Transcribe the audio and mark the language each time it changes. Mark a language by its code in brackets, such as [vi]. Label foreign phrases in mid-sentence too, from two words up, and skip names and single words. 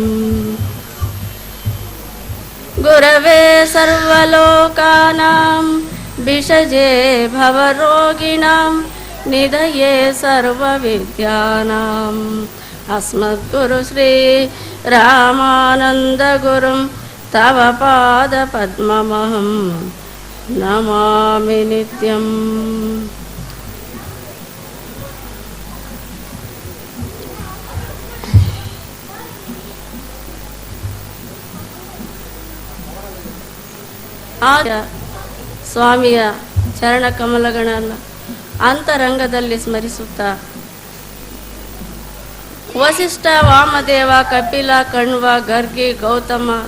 [sa] गुरवे सर्वलोकानां विषजे भवरोगिणां निधये सर्वविद्यानाम् अस्मद्गुरु श्री रामानन्दगुरुं तव पादपद्ममहं नमामि नित्यम्। [kn] ಸ್ವಾಮಿಯ ಚರಣ ಕಮಲಗಳನ್ನು ಅಂತರಂಗದಲ್ಲಿ ಸ್ಮರಿಸುತ್ತಾ ವಸಿಷ್ಠ, ವಾಮದೇವ, ಕಪಿಲ, ಕಣ್ವ, ಗರ್ಗಿ, ಗೌತಮ